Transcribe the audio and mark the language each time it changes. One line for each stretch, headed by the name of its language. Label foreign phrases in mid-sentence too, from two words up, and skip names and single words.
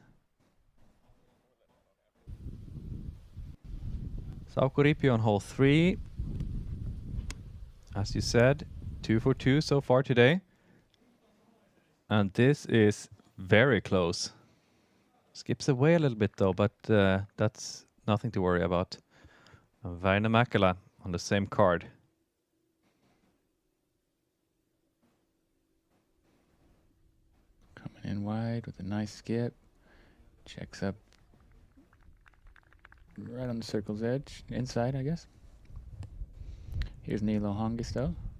English: Sauko Riipi on hole 3. As you said, 2 for 2 so far today. And this is very close. Skips away a little bit though, but that's nothing to worry about. Väinö Mäkelä on the same card. Coming in wide with a nice skip. Checks up right on the circle's edge. Inside, I guess. Here's Niilo Hongisto.